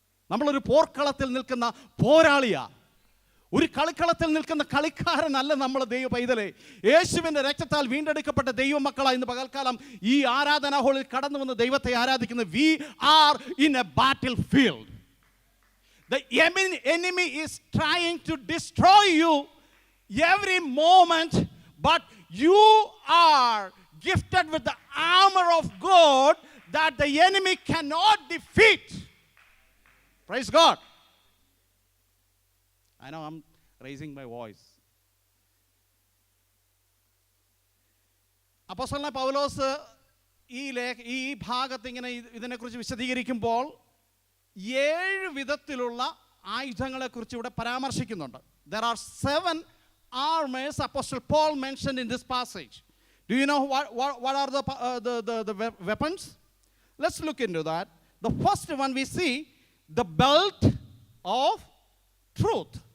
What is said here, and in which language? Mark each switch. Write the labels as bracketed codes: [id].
[ml] നമ്മളൊരു പോർക്കളത്തിൽ നിൽക്കുന്ന പോരാളിയാണ്. ഒരു കളിക്കളത്തിൽ നിൽക്കുന്ന കളിക്കാരനല്ല നമ്മൾ ദൈവ പൈതലേ. യേശുവിൻ്റെ രക്തത്താൽ വീണ്ടെടുക്കപ്പെട്ട ദൈവമക്കളായി ഇന്ന് പകൽക്കാലം ഈ ആരാധനാ ഹാളിൽ കടന്നു വന്ന് ദൈവത്തെ ആരാധിക്കുന്ന [en] We are in a battlefield. The enemy is trying to destroy you every moment, but you are gifted with the armor of God that the enemy cannot defeat. Praise God. I know I'm raising my voice. [ml] അപ്പോസ്തലനായ പൗലോസ് ഈ ഭാഗത്ത് ഇങ്ങനെ ഇതിനെക്കുറിച്ച് വിശദീകരിക്കുമ്പോൾ 7 വിധത്തിലുള്ള ആയുധങ്ങളെക്കുറിച്ച് ഇവിടെ പരാമർശിക്കുന്നുണ്ട്. [en] There are 7 armors Apostle Paul mentioned in this passage. Do you know what are the weapons? Let's look into that. The first one we see, the belt of truth.